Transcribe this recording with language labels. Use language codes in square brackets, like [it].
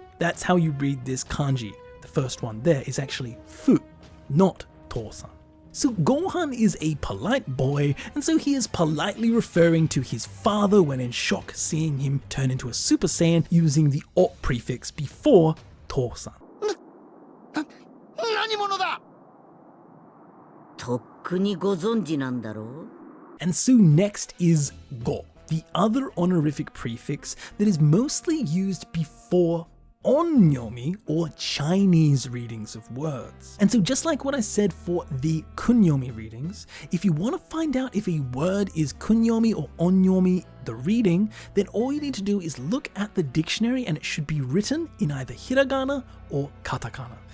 [en] That's how you read this kanji. The first one there is actually fu, not Tosan. So Gohan is a polite boy, and so he is politely referring to his father when in shock seeing him turn into a Super Saiyan using the o prefix before Tosan. [ja] 何者だ? とっくにご存知なんだろう? [en] And so next is go, the other honorific prefix that is mostly used before onyomi or Chinese readings of words. And so just like what I said for the kunyomi readings, if you want to find out if a word is kunyomi or onyomi, the reading, then all you need to do is look at the dictionary and it should be written in either hiragana or katakana.